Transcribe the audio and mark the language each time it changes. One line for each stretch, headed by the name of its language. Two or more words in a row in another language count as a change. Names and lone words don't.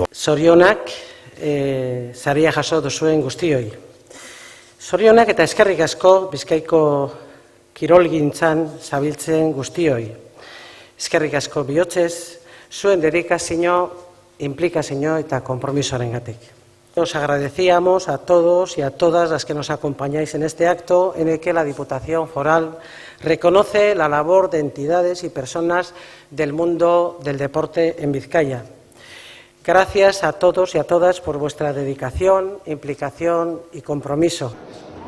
Basque: Zorionak, saria jaso duzuen guztioi. Zorionak eta eskerrik asko Bizkaiko kirolgintzan zabiltzen guztioi. Eskerrik asko bihotzez, zuen dedikazio, implikazio eta konpromisoarengatik.
Spanish: Os agradecíamos a todos y a todas las que nos acompañáis en este acto en el que la Diputación Foral reconoce la labor de entidades y personas del mundo del deporte en Vizcaya. Gracias a todos y a todas por vuestra dedicación, implicación y compromiso.